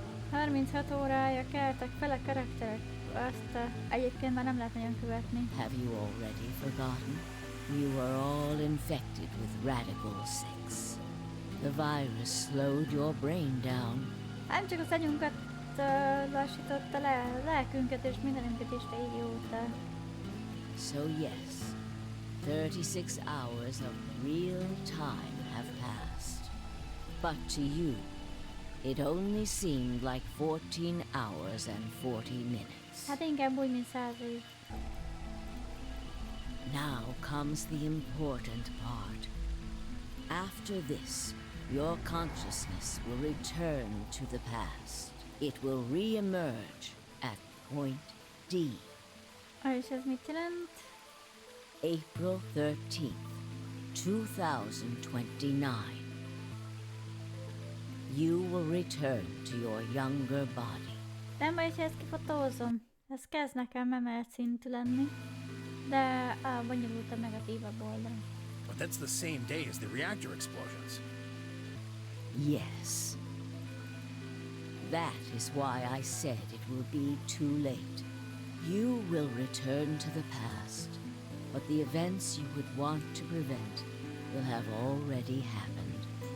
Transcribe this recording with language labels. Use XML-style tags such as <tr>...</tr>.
<hu>36 órája keltek fel a karakterek. Azt egyébként már nem lehet nagyon követni.</hu> <en>Have you already forgotten? You were all infected with Radical 6. The virus slowed your brain down.</en> <hu>Nem csak az agyunkat lassította le, a lelkünket és mindenünket is régóta.</hu> <en>So yes, 36 hours of real time have passed. But to you, it only seemed like 14 hours and 40 minutes.</en> <hu>Hát inkább úgy, mint 100 év.</hu> <en>Now comes the important part. After this, your consciousness will return to the past. It will re-emerge at point D.</en> <hu>És ez mit jelent?</hu> <en>April 13th, 2029. You will return to your younger body.</en> <hu>Nem baj, ha ezt kifotózom. Ez kezd nekem emelt szintű lenni. De bonyolult a negatívabb oldal.</hu> <en>But that's the same day as the reactor explosions. Yes. That is why I said it will be too late. You will return to the past, but the events you would want to prevent will have already happened.</en>